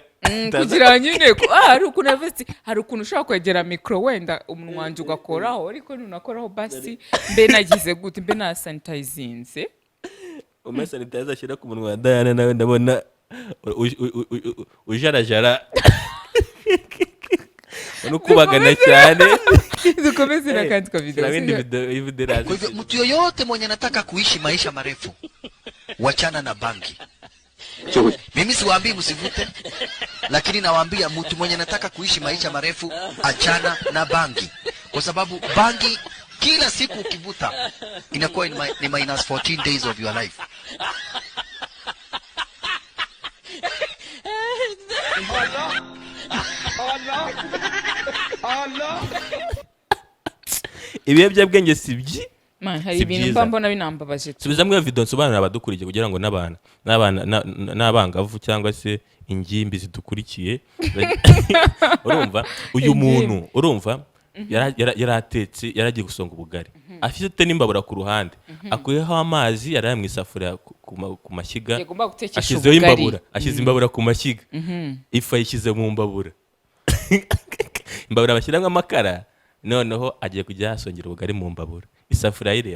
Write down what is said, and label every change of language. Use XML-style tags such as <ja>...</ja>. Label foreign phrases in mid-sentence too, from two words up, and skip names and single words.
<rw>kugira nyine hari ukuntu avesti hari ukuntu ushaka kwegera micro wenda umunwa wanjye ugakoraho ariko nunakoraho basi mbe nagize gute mbe na sanitizinze sanitizer ashyira ku munwa wa Diana nawe ndabona ujarajara unukubagana cyane. Dukomeze na kandi kwa video.</rw> <sw>Kwa hivyo mtu yoyote mwenye anataka kuishi maisha marefu wachana na bangi. Mimi siwaambii msivute, lakini nawaambia mtu mwenye anataka kuishi maisha marefu achana na bangi, kwa sababu bangi kila siku ukivuta inakuwa ni</sw> <en>minus 14 days of your life.</en> <rw>Ibiyobyabwenge sibyi hari ibintu mbona binambabaje. Subizamwe iyo video nsobanura abadukurikiye kugira ngo n'abangavu cyangwa se ingimbi zidukurikiye urumva uyu muntu urumva yaratetse yaragiye gusonga ubugari afite n'imbabura ku ruhande akuyeho amazi yari mu isafuriya ku mashyiga ashyizeho imbabura ashyize imbabura ku mashyiga ifu yishyize mu mbabura imbabura bashyiramo amakara noneho agiye kujya yasongera ubugari mu mbabura isafuriya ayireba.</rw>